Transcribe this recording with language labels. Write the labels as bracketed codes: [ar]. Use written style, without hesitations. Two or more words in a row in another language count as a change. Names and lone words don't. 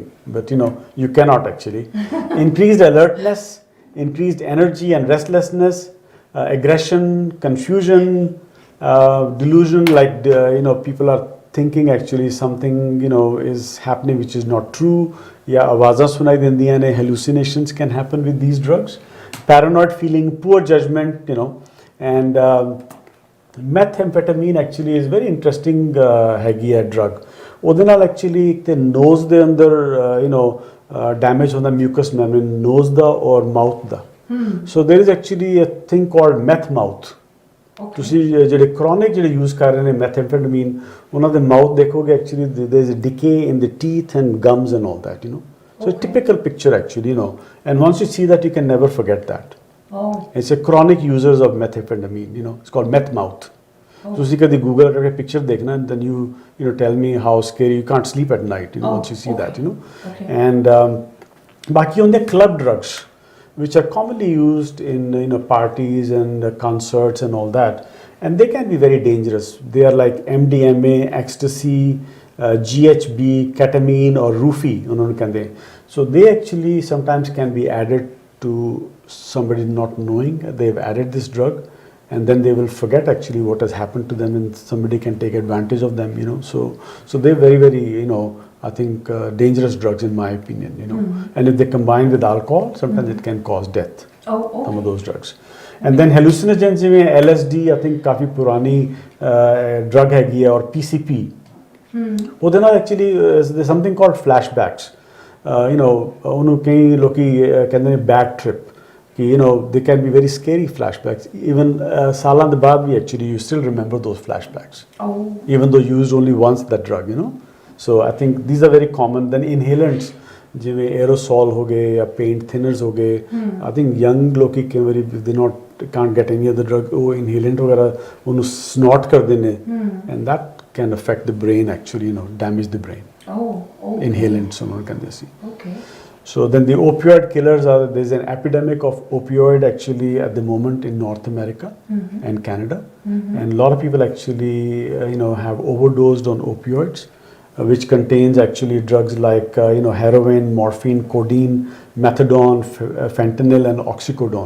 [en] But you cannot actually. Increased alertness, increased energy and restlessness, aggression, confusion, delusion, like people are thinking actually something is happening which is not true. Yeah, [pa] ਆਵਾਜ਼ਾਂ ਸੁਣਾਈ ਦਿੰਦੀਆਂ ਨੇ, [en] hallucinations can happen with these drugs. Paranoid feeling, poor judgment, and methamphetamine actually is very interesting [pa] ਹੈਗੀ ਹੈ [en] drug. [pa] ਉਹਦੇ ਨਾਲ actually ਇੱਕ ਤੇ nose ਦੇ ਅੰਦਰ damage ਹੁੰਦਾ [en] mucous membrane nose [pa] ਦਾ ਔਰ mouth ਦਾ. [en] So there is actually a thing called meth mouth. [pa] ਤੁਸੀਂ ਜਿਹੜੇ chronic ਜਿਹੜੇ use ਕਰ ਰਹੇ ਨੇ methamphetamine ਉਹਨਾਂ ਦੇ mouth ਦੇਖੋਗੇ [en] actually there is a decay in the teeth and gums and all that so a typical picture actually and once you see that you can never forget that. It's a chronic users of methamphetamine it's called meth mouth. [pa] ਤੁਸੀਂ ਕਦੀ Google ਕਰਕੇ picture ਦੇਖਣਾ [en] then you tell me how scary you can't sleep at night once you see that and [pa] ਬਾਕੀ ਹੁੰਦੇ [en] club drugs which are commonly used in parties and concerts and all that, and they can be very dangerous. They are like MDMA, ecstasy, GHB, ketamine or roofie. So they actually sometimes can be added to somebody not knowing they've added this drug, and then they will forget actually what has happened to them, and somebody can take advantage of them. So they're very very I think dangerous drugs in my opinion and if they combine with alcohol sometimes it can cause death. Some of those drugs. And then hallucinogens में LSD I think [hi] काफ़ी पुरानी drug हैगी है [en] और PCP [pa] ਉਹਦੇ ਨਾਲ [en] actually there's something called flashbacks [pa] ਉਹਨੂੰ ਕਈ ਲੋਕੀ ਕਹਿੰਦੇ ਨੇ [en] bad trip ਕਿ they can be very scary flashbacks even [pa] ਸਾਲਾਂ ਦੇ ਬਾਅਦ ਵੀ [en] actually you still remember those flashbacks even though you used only once that drug So I think these are very common. Then inhalants ਜਿਵੇਂ aerosol [pa] ਹੋ ਗਏ ਜਾਂ [en] paint thinners [pa] ਹੋ ਗਏ [en] I think young [pa] ਲੋਕੀ ਕਈ ਵਾਰੀ [en] they can't get any other drug ਉਹ inhalant [pa] ਵਗੈਰਾ ਉਹਨੂੰ [en] snort [pa] ਕਰਦੇ ਨੇ [en] and that can affect the brain actually damage the brain. [pa] Inhalants ਉਹਨਾਂ ਨੂੰ ਕਹਿੰਦੇ ਸੀ. [en] So then the opioid killers there's an epidemic of opioid actually at the moment in North America and Canada and a lot of people actually have overdosed on opioids. Which contains actually drugs like heroin, morphine, codeine, methadone, fentanyl and oxycodone.